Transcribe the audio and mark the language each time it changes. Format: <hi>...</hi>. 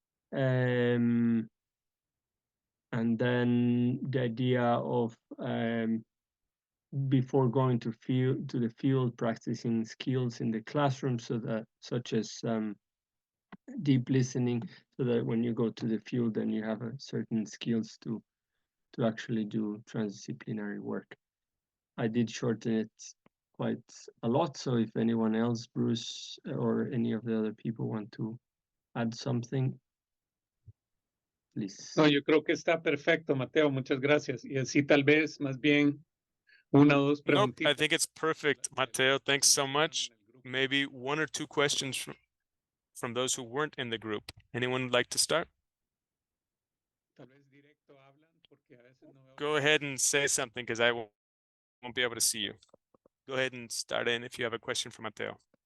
<en>And then the idea of before going to the field, practicing skills in the classroom, so that such as deep listening, so that when you go to the field, then you have a certain skills to actually do transdisciplinary work. I did shorten it quite a lot, so if anyone else, Bruce, or any of the other people want to add something, please.</en> <es>No, yo creo que está perfecto, Mateo. Muchas gracias. Y así tal vez más bien una o dos</es> <en>Nope,</en> <es>preguntitas.</es> <en>I think it's perfect, Mateo. Thanks so much. Maybe one or two questions from those who weren't in the group. Anyone would like to start?</en> <es>Tal vez directo hablan, porque a veces no veo.</es> <en>Go ahead and say something, because I won't be able to see you. Go ahead and start in if you have a question for Mateo.</en>